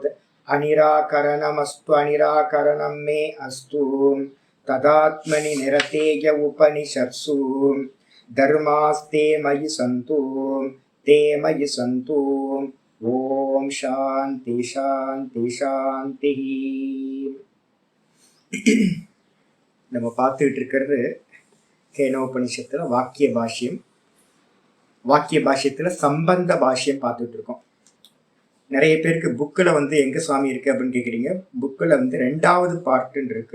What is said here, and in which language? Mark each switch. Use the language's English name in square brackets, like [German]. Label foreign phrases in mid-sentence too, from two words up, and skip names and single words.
[Sanskrit] अनिराकरणमस्तु अनिराकरणं मे अस्तु तदात्मनि निरतेय उपनिषत्सु धर्मास्ते मयि सन्तु ते मयि सन्तु। ॐ शान्ति शान्ति शान्तिः। [Tamil] நம்ம பார்த்துட்டு இருக்கிறது கேனோபனிஷத்துல வாக்கிய பாஷ்யம். வாக்கிய பாஷ்யத்துல சம்பந்த பாஷ்யம் பார்த்துட்டு இருக்கோம். நிறைய பேருக்கு புக்கில் எங்க சுவாமி இருக்கு அப்படின்னு கேட்குறீங்க. புக்கில் 2வது பார்ட்டுன்னு இருக்கு.